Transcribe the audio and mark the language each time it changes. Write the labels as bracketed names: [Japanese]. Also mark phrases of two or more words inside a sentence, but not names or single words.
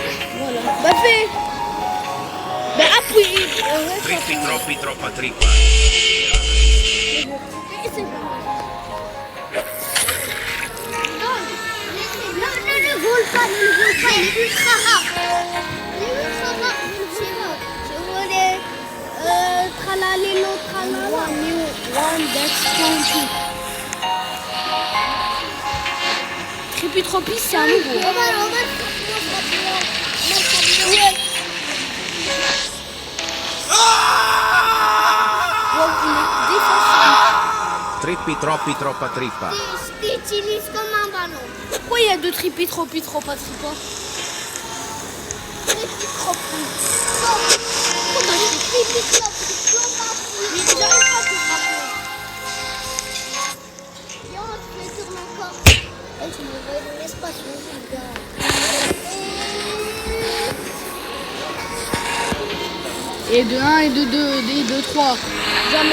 [French] Voilà. Bah fais. Bah appuie. Trippi troppi troppa trippa. Ne le vole pas, il est ultra rare. Je voulais tralalelo tralala. [English] New one that's 20. [French] Trippy c'est un nouveau. On va Trippi troppi troppa trippa. Je t'utilise comme un ballon. Pourquoi il y a deux Trippy troppa trippa? Tu me vois dans l'espace, les gars. Et de 1 et de 2, et de 3. Jamais.